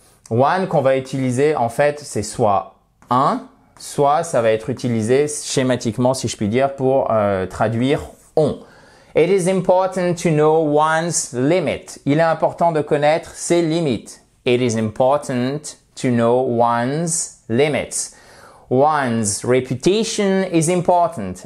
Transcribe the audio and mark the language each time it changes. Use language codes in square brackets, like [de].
[fr] One qu'on va utiliser, en fait, c'est soit un, soit ça va être utilisé schématiquement, si je puis dire, pour traduire on. [en] It is important to know one's limit. [fr] Il est important de connaître ses limites. [en] It is important to know one's limits. One's reputation is important.